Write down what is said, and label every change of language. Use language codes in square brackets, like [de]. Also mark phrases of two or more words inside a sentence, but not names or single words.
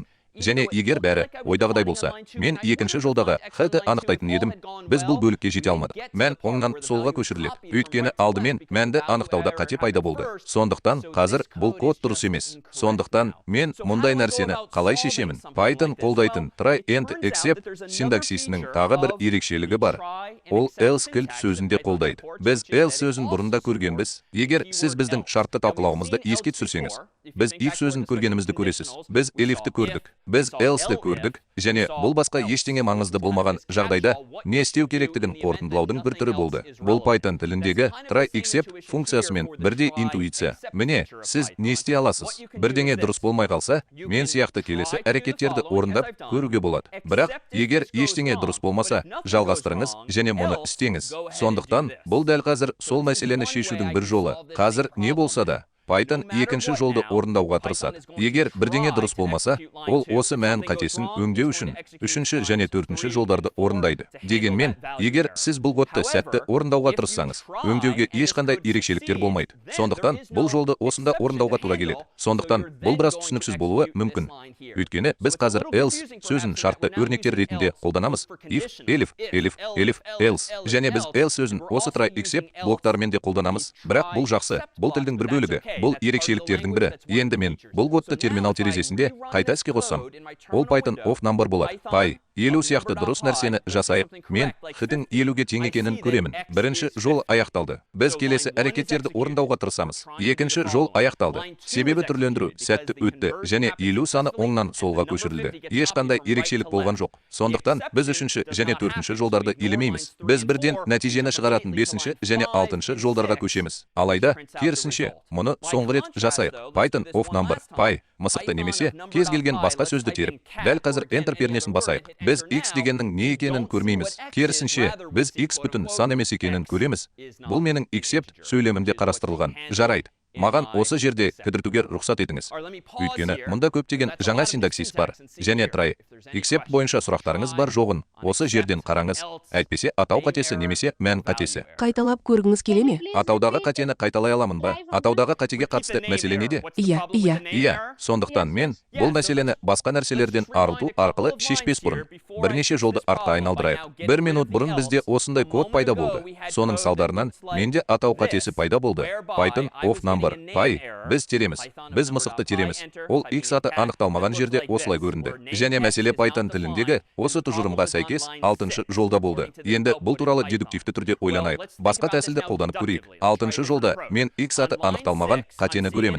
[kk] Және егер бәрі ойдағыдай болса, мен 2-ші жолдағы хты анықтайтын едім, біз бұл бөлікке жете алмадық. Мән оңнан солға көшіріледі. Өйткені алдымен мәнді анықтауда қате пайда болды. Сондықтан қазір бұл код дұрыс емес. Сондықтан мен мұндай нәрсені қалай шешемін? Python қолдайтын [en] try and except [kk] синтаксисінің тағы бір ерекшелігі бар. Ол else кілт сөзінде қолдайды. Біз else сөзін бұрында көргенбіз. Егер сіз біздің шартты талқылауымызды еске түсірсеңіз, біз if сөзін көргенімізді көресіз. Біз elif'ті көрдік. Біз else'ді көрдік, және бұл басқа ештеңе маңызды болмаған жағдайда не істеу керектігін қорытындылаудың бір түрі болды. Бұл Python тіліндегі [en] try except [kk] функциясымен бірдей интуиция. Міне, сіз не істей аласыз? Бірдеңе дұрыс болмай қалса, мен сияқты келесі әрекеттерді орындап көруге болады. Бірақ, егер ештеңе дұрыс болмаса, жалғастырыңыз және мұны істеңіз. Сондықтан, бұл дәл қазір сол мәселені шешудің бір жолы. Қазір не болса да, Python екінші жолды орындауға тырысады. Егер бірдеңе дұрыс болмаса, ол осы мән қатесін өңдеу үшін үшінші және төртінші жолдарды орындайды. Дегенмен, егер сіз бұл кодты сәтті орындауға тырыссаңыз, өңдеуге ешқандай ерекшеліктер болмайды. Сондықтан бұл жолды осында орындауға тура келеді. Сондықтан бұл біраз түсініксіз болуы мүмкін. Өйткені біз қазір else сөзін шартты өрнектер ретінде қолданамыз. [en] If, elif, else. [kk] Және біз else сөзін осы [en] try except [kk] блоктарымен де қолданамыз. Бірақ бұл жақсы. Бұл тілдің бір бөлігі. Бұл ерекшеліктердің бірі. Енді мен бұл кодты терминал терезесінде қайта іске қоссам, ол [en] Python of number [kk] болады. Py 50 сияқты дұрыс нәрсені жасайық. Мен хитің 50-ге тең екенін көремін. Бірінші жол аяқталды. Біз келесі әрекеттерді орындауға тырысамыз. Екінші жол аяқталды. Себебі түрлендіру сәтті өтті және 50 саны оңнан солға көшірілді. Ешқандай ерекшелік болған жоқ. Сондықтан біз үшінші және төртінші жолдарды елемейміз. Біз бірден нәтижені шығаратын бесінші және алтыншы жолдарға көшеміз. Алайда, керісінше, мұны соңғы рет жасайық. [en] Python of number, Py, [kk] мысықты немесе кез келген басқа сөзді теріп, дәл қазір Enter пернесін басайық. Біз x дегеннің не екенін көрмейміз. Керісінше, біз x бүтін сан емес екенін көреміз. Бұл менің except сөйлемімде қарастырылған. Жарайды. Маған осы жерде кідіртуге рұқсат етіңіз. Өйткені мұнда көптеген жаңа синтаксис бар. Және [en] try except [kk] бойынша сұрақтарыңыз бар жоғын осы жерден қараңыз. Әйтпесе атау қатесі немесе мән қатесі. Қайталап көргіңіз келе ме? Атаудағы қатені қайталай аламын ба? Атаудағы қатеге қатысты мәселе неде? Иә. Сондықтан мен бұл мәселені басқа нәрселерден арылту арқылы шешпес бұрын бірнеше жолды артқа айналдырайық. 1 минут бұрын бізде осындай код пайда болды. Соның салдарынан менде атау қатесі пайда болды. [en] Python of number, Py, [kk] біз тереміз. Біз мысықты тереміз. Ол x аты анықталмаған жерде осылай көрінді. Және мәселе Python тіліндегі осы тұжырымға сәйкес 6-шы жолда болды. Енді бұл туралы дедуктивті түрде ойланайық. Басқа тәсілді қолданып көрейік. 6-шы жолда мен x аты анықталмаған қатені көремін.